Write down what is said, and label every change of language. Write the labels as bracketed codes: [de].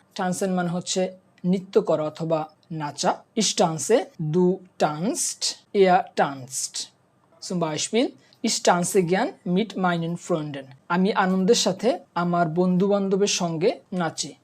[bn] tanzen মানে হচ্ছে নৃত্য করা অথবা নাচা। [de] Ich tanze, du tanzt, er tanzt. Zum Beispiel, ich tanze gern mit meinen Freunden. [bn] আমি আনন্দের সাথে আমার বন্ধু বান্ধবের সঙ্গে নাচি।